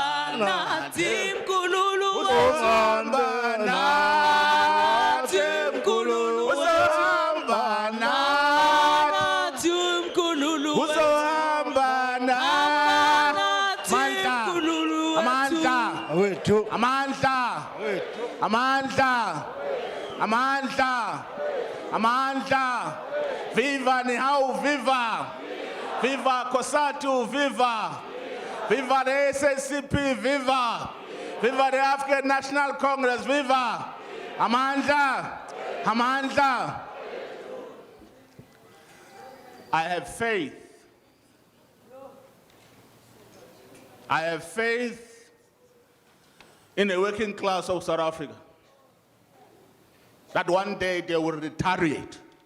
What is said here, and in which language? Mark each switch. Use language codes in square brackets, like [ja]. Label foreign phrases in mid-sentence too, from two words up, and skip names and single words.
[zu] nathi mkhululu wethu, hamba nathi mkhululu wethu, hamba nathi mkhululu wethu, hamba nathi mkhululu wethu, amandla, amandla, amandla. [en] Viva NEHAWU, viva! Viva COSATU, viva! Viva the SNCP, viva! Viva the African National Congress, viva! Amandla! [zu] Amandla! [en] I have faith. I have faith in the working class of South Africa that one day they will retaliate.